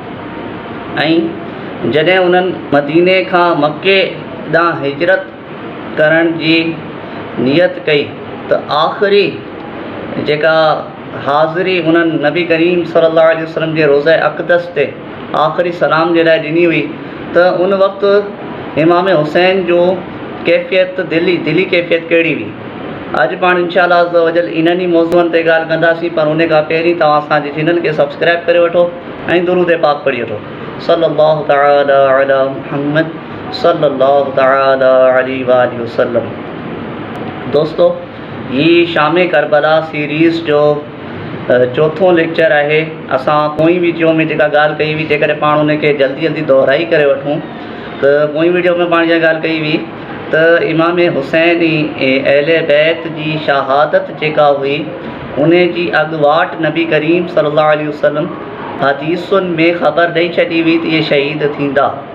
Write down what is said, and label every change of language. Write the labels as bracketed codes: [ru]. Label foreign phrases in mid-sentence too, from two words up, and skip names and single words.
[sd] वई ऐं जॾहिं उन्हनि मदीने खां मके ॾांहुं हिजरत करण जी नियत कई त आख़िरी जेका हाज़िरी उन्हनि नबी करीम [ar] صلى الله عليه وسلم [sd] जे रोज़े अक़दस ते आख़िरी सलाम जे लाइ ॾिनी हुई त उन वक़्तु इमाम हुसैन जो कैफ़ियत दिली कैफ़ियत कहिड़ी हुई। अॼु पाण [ar] إن شاء الله عز وجل [sd] इन्हनि ई मौज़ूअनि ते ॻाल्हि कंदासीं, पर उन खां पहिरीं तव्हां असांजे चैनल खे सब्सक्राइब करे वठो ऐं दुरूद पाक पढ़ी वठो। [ar] صلى الله تعالى على محمد صلى الله تعالى عليه وسلم. [sd] दोस्तो, ही शाम करबला सीरीज़ जो चौथों लेक्चर आहे। असां पोइ वीडियो में जेका ॻाल्हि कई हुई, जेकॾहिं पाण उनखे जल्दी दोहराई करे वठूं त पोइ वीडियो में पाण इहा ॻाल्हि कई हुई त इमाम हुसैन ऐं अहले बैत जी शहादत जेका हुई उन जी अॻुवाट नबी करीम [ar] صلى الله عليه وسلم [sd] हदीसुनि में ख़बर ॾेई छॾी हुई त इहे शहीद थींदा,